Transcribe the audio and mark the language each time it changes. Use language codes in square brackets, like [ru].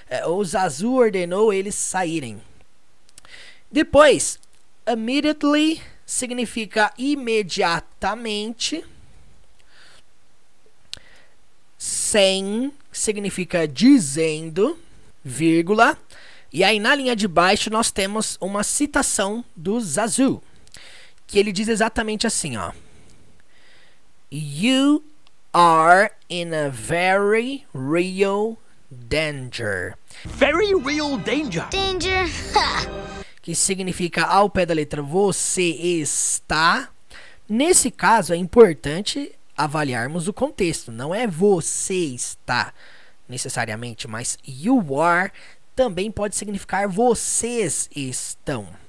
[pt] Ou Zazu ordenou eles saírem. Depois, immediately significa imediatamente. Saying significa dizendo, vírgula. E aí na linha de baixo nós temos uma citação do Zazu, que ele diz exatamente assim, ó. [en] You are in a very real danger. Very real danger. Danger. [pt] Que significa, ao pé da letra, você está. Nesse caso é importante avaliarmos o contexto. Não é você está necessariamente, mas [en] you are [pt] também pode significar vocês estão.